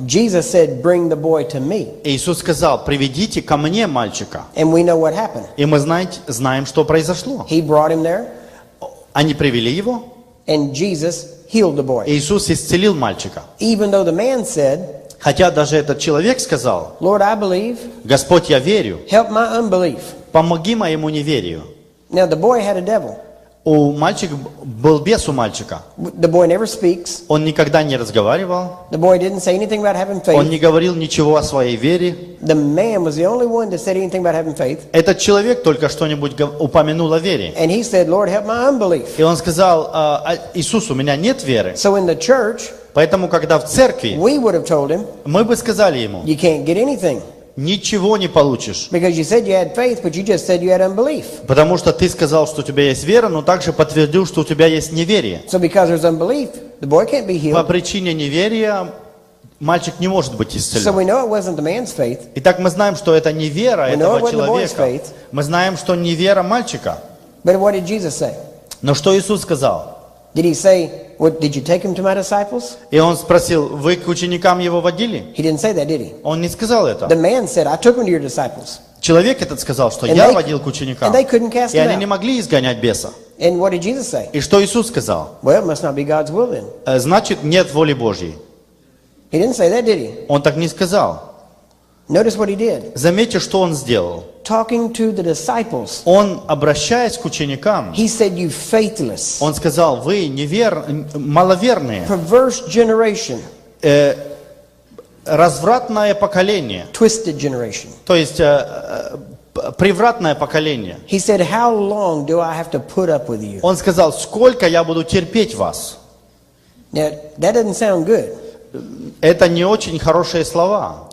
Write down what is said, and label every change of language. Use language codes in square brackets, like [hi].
[en] Jesus said, bring the boy to me. [ru] Иисус сказал, приведите ко мне мальчика. [en] And we know what happened. [ru] И мы знаем, что произошло. [en] He brought him there, [ru] Они привели его, [en] and Jesus healed the boy. [ru] Иисус исцелил мальчика. [en] Even though the man said, [ru] Хотя даже этот человек сказал, [en] Lord, I believe, [ru] Господь, я верю, [en] help my unbelief. [ru] помоги моему неверию. [en] Now the boy had a devil. [ru] У мальчика был бес у мальчика. [en] The boy never speaks. [ru] Он никогда не разговаривал. [en] The boy didn't say anything about having [ru] Он [en] faith. [ru] не говорил ничего о своей вере. [en] The man was the only one that said anything about having faith. [ru] Этот человек только что-нибудь упомянул о вере. [en] And he said, Lord, help my unbelief. [ru] И он сказал, Иисус, у меня нет веры. [en] So in the church, [ru] Поэтому, когда в церкви, [en] we would have told him, [ru] мы бы сказали ему, [en] you can't get anything. [ru] ничего не получишь. [en] Because you said you had faith, but you just said you had unbelief. [ru] Потому что ты сказал, что у тебя есть вера, но также подтвердил, что у тебя есть неверие. [en] So because there's unbelief, the boy can't be [ru] По [en] healed. [ru] причине неверия мальчик не может быть [en] So [ru] исцелен. [en] we know it wasn't the man's faith. [ru] Итак, мы знаем, что это не вера [en] We know it [ru] этого [en] wasn't the boy's [ru] человека. [en] faith. [ru] Мы знаем, что не вера мальчика. [en] But what did Jesus say? [ru] Но что Иисус сказал? [en] Did he say, what, did you take him to my disciples? [ru] И он спросил, вы к ученикам его водили? [en] He didn't say that, did he? [ru] Он не сказал [en] The [ru] это. [en] man said, I took him to your disciples. [ru] Человек этот сказал, что [en] And [ru] я [en] they- [ru] водил к ученикам. [en] And they couldn't cast [ru] И [en] him [ru] они не [en] out. [ru] могли изгонять беса. [en] And what did Jesus say? [ru] И что Иисус сказал? [en] Well, it must not be God's will then. [ru] Значит, нет воли Божьей. [en] He didn't say that, did he? [ru] Он так не сказал. [en] Notice what he did. [ru] Заметьте, что он сделал. [en] talking to the disciples, [ru] Он, обращаясь к ученикам, [en] he said, "You faithless, [ru] он сказал, вы маловерные, [en] perverse generation, [ru] развратное поколение, [en] twisted generation." [ru] то есть превратное поколение. [en] He said, "How long do I have to put up with you?" [ru] Он сказал, сколько я буду терпеть вас. [en] Now, that doesn't sound good. [ru] Это не очень хорошие слова.